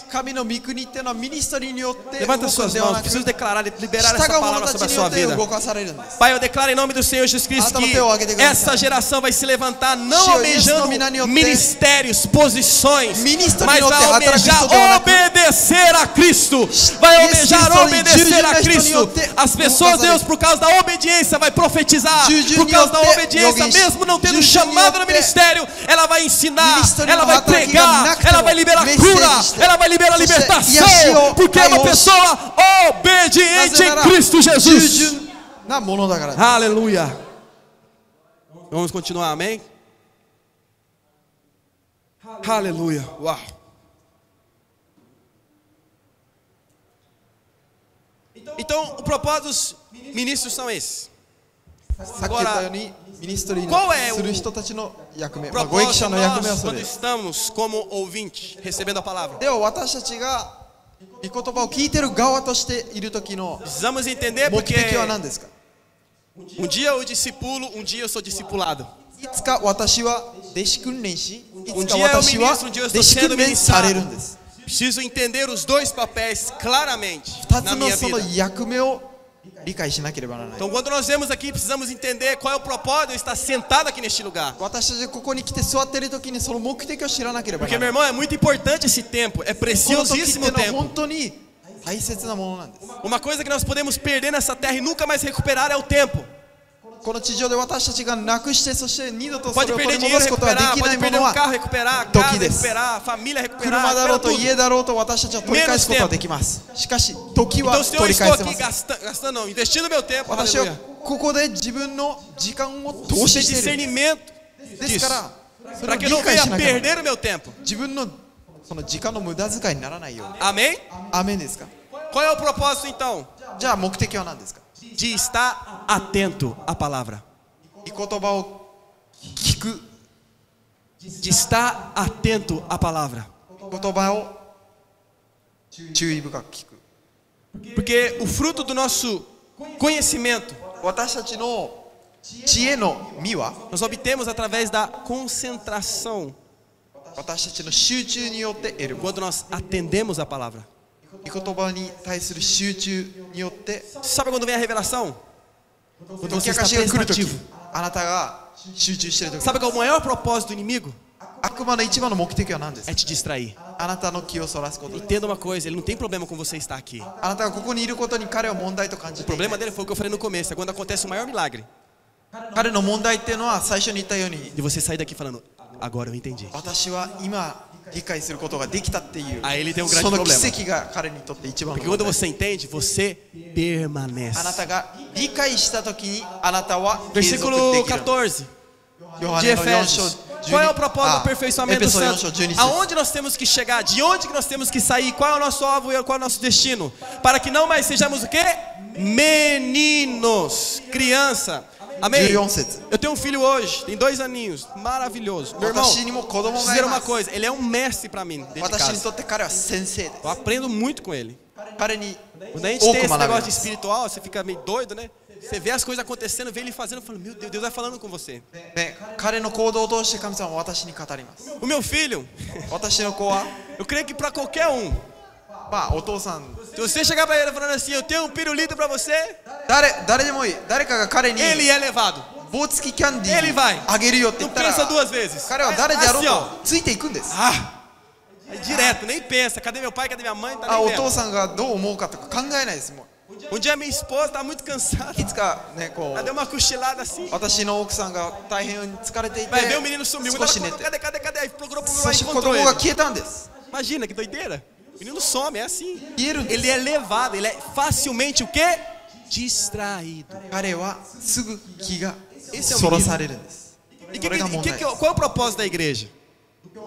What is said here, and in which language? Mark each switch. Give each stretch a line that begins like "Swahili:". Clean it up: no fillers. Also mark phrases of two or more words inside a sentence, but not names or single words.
Japanese: 神の御国っていうのはミニストリーによって動
Portuguese: Levanta
Japanese: くの
Portuguese: suas
Japanese: では
Portuguese: mãos,
Japanese: なく、
Portuguese: preciso
Japanese: 従
Portuguese: declarar, liberar
Japanese: う
Portuguese: essa
Japanese: 者
Portuguese: palavra
Japanese: たち
Portuguese: sobre a
Japanese: によ
Portuguese: sua
Japanese: って
Portuguese: vida.
Japanese: 動かされるんです。
Portuguese: Pai, eu declaro em nome do Senhor Jesus Cristo que essa geração vai se levantar não almejando ministérios, posições, mas vai almejar obedecer a Cristo. Vai almejar obedecer a Cristo. As pessoas, Deus, por causa da obediência, vai profetizar. Por causa da obediência, mesmo não tendo chamado no ministério, ela vai ensinar, ela vai pregar, ela vai liberar cura, ela vai liberar libertação, porque é uma pessoa obediente em Cristo
Japanese: 従
Portuguese: Jesus.
Japanese: 順なものだからです。
Portuguese: Aleluia. Vamos continuar, amém? Aleluia. Uau. Então, o propósito dos ministros são esses.
Japanese: さっき言ったようにミニストリー
Portuguese: qual é
Japanese: の
Portuguese: o
Japanese: する人たちの役目、ご益
Portuguese: Propósito
Japanese: 者の役目は
Portuguese: nós,
Japanese: それ
Portuguese: quando
Japanese: です。
Portuguese: estamos como ouvinte, recebendo a palavra.
Japanese: では私たちが御言葉を聞いてる側としている時の
Portuguese: Precisamos entender
Japanese: 目
Portuguese: porque
Japanese: 的は何ですか？
Portuguese: dia eu discipulo, dia eu sou discipulado.
Japanese: いつか私は弟子訓練し、いつか
Portuguese: dia eu
Japanese: 私は
Portuguese: ministro, dia eu
Japanese: 弟
Portuguese: estou
Japanese: 子
Portuguese: sendo
Japanese: 訓練される
Portuguese: ministrado.
Japanese: んです。
Portuguese: Preciso entender os dois papéis claramente
Japanese: 2
Portuguese: na
Japanese: つの
Portuguese: minha
Japanese: その
Portuguese: vida.
Japanese: 役目を理解しなければならない。
Portuguese: Então, quando nós vemos aqui, precisamos entender qual é o propósito de estar sentado aqui neste lugar.
Japanese: 私たちがここに来て座っている時にその目的を知らなければな
Portuguese: Porque,
Japanese: ら
Portuguese: meu
Japanese: ない。
Portuguese: irmão, é muito importante esse tempo. É
Japanese: この時っていう
Portuguese: preciosíssimo
Japanese: のは
Portuguese: tempo.
Japanese: 本当に大切なものなんです。
Portuguese: Uma coisa que nós podemos perder nessa terra e nunca mais recuperar é o tempo.
Japanese: この地上で私たちがなくしてそして二度とそ
Portuguese: Pode
Japanese: れを取
Portuguese: perder
Japanese: り戻
Portuguese: dinheiro,
Japanese: すことはで
Portuguese: recuperar,
Japanese: きな
Portuguese: pode
Japanese: いも
Portuguese: perder
Japanese: の
Portuguese: um
Japanese: は
Portuguese: carro, recuperar,
Japanese: Toki
Portuguese: casa,
Japanese: desu.
Portuguese: recuperar, família, recuperar,
Japanese: 車だろう
Portuguese: recuperar
Japanese: と
Portuguese: tudo.
Japanese: 家だろうと私たちは取り返すことはできます。しかし時は
Portuguese: Então, se eu
Japanese: 取り
Portuguese: estou
Japanese: 返せま
Portuguese: aqui
Japanese: せん。
Portuguese: gastando, não, investindo meu tempo,
Japanese: 私は
Portuguese: aleluia,
Japanese: ここで自分の時間を投
Portuguese: ter
Japanese: 資している。
Portuguese: discernimento
Japanese: ですか
Portuguese: disso,
Japanese: らそれ
Portuguese: para
Japanese: を
Portuguese: que eu
Japanese: 理
Portuguese: não
Japanese: 解
Portuguese: venha
Japanese: しなきゃならない。
Portuguese: perder o meu tempo.
Japanese: 自分のその時間の無駄遣いにならないように。
Portuguese: Amém?
Japanese: アーメンですか？
Portuguese: Qual é o propósito então?
Japanese: じゃあ目的は何ですか？
Portuguese: De estar atento à palavra.
Japanese: 御言葉を聞く、
Portuguese: De estar atento à palavra.
Japanese: 言葉を注意深く聞く。
Portuguese: Porque o fruto do nosso conhecimento
Japanese: 私たちの知恵の実は
Portuguese: nós obtemos através da concentração
Japanese: 私たちの集中によって得るもの。
Portuguese: quando nós atendemos a palavra.
Japanese: 御言葉に対する集中によって
Portuguese: Sabe quando vem a revelação? Quando
Japanese: 解
Portuguese: você
Japanese: き明か
Portuguese: está
Japanese: しが来るとき
Portuguese: prestativo.
Japanese: あなたが集中しているとき
Portuguese: Sabe qual é o maior propósito do inimigo?
Japanese: 悪魔の一番の目的は何です
Portuguese: É
Japanese: か？
Portuguese: te distrair.
Japanese: あなたの気をそらすことです。
Portuguese: Entenda uma coisa, ele não tem problema com você estar aqui.
Japanese: あなたがここにいることに彼は問題と感じ
Portuguese: O
Japanese: ていない
Portuguese: problema dele foi o que eu falei no começo, é quando acontece o maior milagre.
Japanese: 彼の問題っていうのは最初に言ったように
Portuguese: De você sair daqui falando, agora eu entendi.
Japanese: 私は今理解することができたっていう
Portuguese: Aí ele tem um grande
Japanese: その
Portuguese: problema.
Japanese: 奇跡が彼にとって一番の
Portuguese: Porque
Japanese: 問
Portuguese: quando
Japanese: 題。
Portuguese: você entende, você
Japanese: あな
Portuguese: permanece.
Japanese: たが理解したときにあなたは継続
Portuguese: Versículo
Japanese: できる。
Portuguese: 14.
Japanese: ヨハ
Portuguese: De
Japanese: ネの4
Portuguese: Efésios.
Japanese: 章
Portuguese: Qual é o
Japanese: 12
Portuguese: propósito do
Japanese: エ
Portuguese: aperfeiçoamento
Japanese: ペ
Portuguese: do
Japanese: ソ4
Portuguese: santo?
Japanese: 章12節
Portuguese: Aonde nós temos que chegar? De onde que nós temos que sair? Qual é o nosso alvo e qual é o nosso destino? Para que não mais sejamos o quê? Meninos, criança. Amém?
Japanese: 14節
Portuguese: Eu tenho um filho hoje, tem 2 aninhos, maravilhoso. Meu irmão,
Japanese: 私にも子供
Portuguese: preciso
Japanese: がい
Portuguese: dizer
Japanese: ま
Portuguese: uma
Japanese: す。
Portuguese: coisa, ele é um mestre para mim, dentro de
Japanese: 私に
Portuguese: casa.
Japanese: とって彼は先生です。
Portuguese: Eu aprendo muito com ele.
Japanese: 彼に
Portuguese: Quando a gente
Japanese: 多
Portuguese: tem
Japanese: く
Portuguese: esse
Japanese: 学び
Portuguese: negócio
Japanese: ま
Portuguese: de
Japanese: す。
Portuguese: espiritual, você fica meio doido, né? Você vê as coisas acontecendo, vê ele fazendo, fala, meu Deus, Deus vai falando com você.
Japanese: ね、彼の行動を通して神様は私に語ります。
Portuguese: O meu filho,
Japanese: 私の子は、
Portuguese: eu creio que para qualquer um,
Japanese: まあお父さん、
Portuguese: se você chegar para ele falando assim, eu tenho um pirulito para você,
Japanese: 誰でもいい、誰かが彼に
Portuguese: ele é levado.
Japanese: 棒付きキャンディ
Portuguese: Ele vai.
Japanese: ーあげるよって言
Portuguese: Não
Japanese: ったら、
Portuguese: pensa 2 vezes.
Japanese: 彼は誰であろう
Portuguese: Assim, ó.
Japanese: とついていくんです。
Portuguese: Ah, é direto, nem pensa. Cadê meu pai? Cadê minha mãe? Tá
Japanese: あ、
Portuguese: nem
Japanese: お父
Portuguese: vendo.
Japanese: さんがどう思うかとか考えないです。も
Portuguese: Um dia minha esposa tá muito cansada.
Japanese: ういつかね、こ
Portuguese: Ela deu
Japanese: う
Portuguese: uma cochilada assim.
Japanese: 私の奥さんが大変疲れていて
Portuguese: Vai ver o menino sumiu.
Japanese: 少し寝
Portuguese: Ela,
Japanese: て、
Portuguese: cadê? Aí procurou,
Japanese: そ
Portuguese: aí
Japanese: して子
Portuguese: encontrou
Japanese: 供が
Portuguese: ele.
Japanese: 消えたんです。
Portuguese: Imagina que doideira. O menino some, é assim.
Japanese: 消えるんです。
Portuguese: Ele é levado, ele é facilmente o quê? Distraído.
Japanese: 彼はすぐ気が
Portuguese: Esse é o
Japanese: そら
Portuguese: menino.
Japanese: されるんです。
Portuguese: E
Japanese: これが問題です。
Portuguese: qual é o propósito da igreja? Do